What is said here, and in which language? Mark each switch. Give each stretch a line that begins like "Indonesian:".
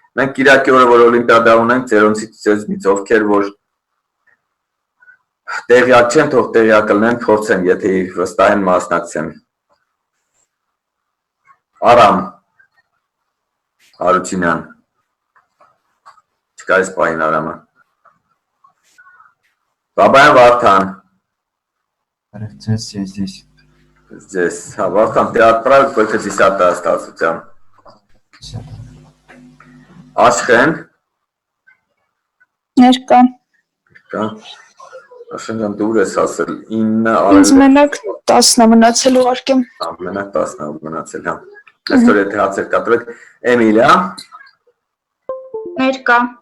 Armenian: Մենք Կիրակի օրը որ օլիմպիադա ունենք, ձերոնցից ցեզնից ովքեր որ տեղյակ չեն, թող տեղյակ լինեն, փորձեն, եթե վստահ են մասնակցեն։ Արամ Հարությունյան։ Չկա այս պահին Արամը։ Բաբայան Վարդան։
Russian: Здесь, я здесь. Здесь. Вархан, ты отправил только 10 остался у тебя. Ашхен.
Armenian: Ներկա։ Ашхեն դուր ես ասել 9 Ինձ մենակ 10-ը մնացել ուղարկեմ։ Մենակ 10 մնացել, հա։ Այսօր եթե հացեր կտրեք, Էմիլիա։ Ներկա։